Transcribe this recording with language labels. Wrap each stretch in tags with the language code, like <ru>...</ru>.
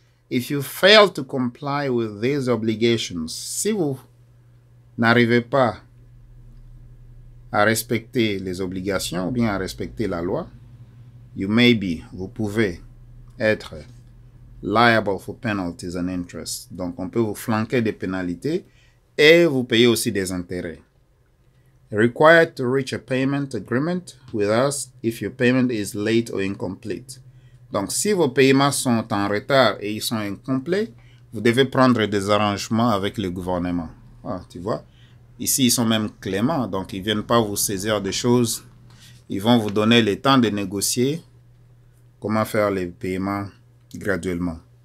<en>If you fail to comply with these obligations,</en> <fr>si vous n'arrivez pas à respecter les obligations ou bien à respecter la loi, vous pouvez être</fr> <en>liable for penalties and interest.</en> <fr>Donc, on peut vous flanquer des pénalités et vous payer aussi des intérêts.</fr> <en>Required to reach a payment agreement with us if your payment is late or incomplete.</en> <fr>Donc, si vos paiements sont en retard et ils sont incomplets, vous devez prendre des arrangements avec le gouvernement. Ah, tu vois, ici, ils sont même cléments, donc ils ne viennent pas vous saisir des choses. Ils vont vous donner le temps de négocier comment faire les paiements graduellement.</fr>